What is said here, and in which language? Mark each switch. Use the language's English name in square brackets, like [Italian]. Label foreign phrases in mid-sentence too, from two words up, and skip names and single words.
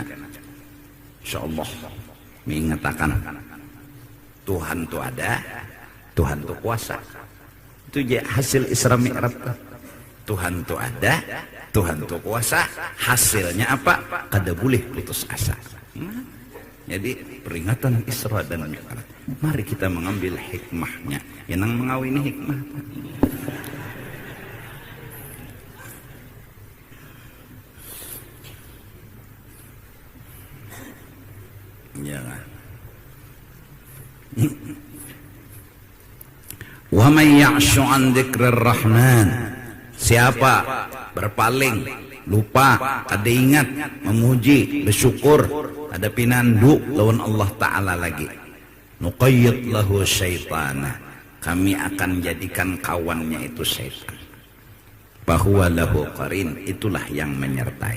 [Banjar] Insyaallah mengatakan Tuhan tu ada, Tuhan tu kuasa. Itu je hasil Isra Mi'raj. Tuhan tu ada, Tuhan tu kuasa. Hasilnya apa? Kada boleh putus asa. Jadi peringatan Isra dan Mi'raj. Mari kita mengambil hikmahnya. Yang mengawini hikmah. Jangan. [Arabic] ومن يعش عن ذكر الرحمن, [Banjar] siapa berpaling, lupa, kada ingat, memuji, bersyukur, ada pinandu lawan Allah Ta'ala lagi, [Arabic] نقيض له شيطانا, [Banjar] kami akan jadikan kawannya itu syaitan, bahwa [Arabic] له قرين, [Banjar] itulah yang menyertai.